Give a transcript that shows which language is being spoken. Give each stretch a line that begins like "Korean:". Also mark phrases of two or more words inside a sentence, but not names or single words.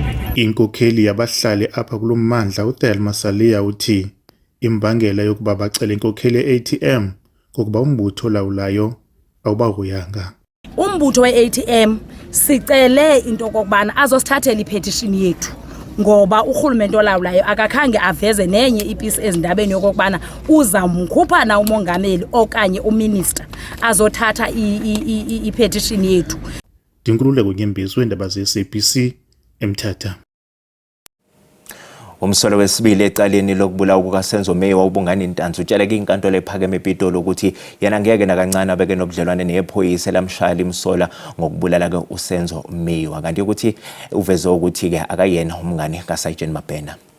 Xhosa: Inkokheli yabahlali apha kulommandla uThelma Salia uthi imbangela yokuba bacele inkokheli ye-ATM kokuba umbutho olawulayo awubahoyanga. Umbutho we-ATM sicele into kokubana azosithathela ipetition yethu ngoba uhulumende olawulayo akakhange aveze nenye ipisi ezindabeni yokubana uzamkhupha na umongameli okanye uminister azothatha i-petition yethu. Dinkululeko Nyembezi wendaba ze-SABC eMthatha.
Zulu: Umsolo wesibili ecaleni lokubulawa kukaSenzo Meyiwa uBungani Ntanzi utsheleke inkantolo ephakeme ePitoli ukuthi yena ngeke nakancane abeke nobudlelwane nephoyisa lamshaya imsola ngokubulala ke uSenzo Meyiwa kanti ukuthi uveze ukuthi ke akayena umngane kaSargeant Mabhena.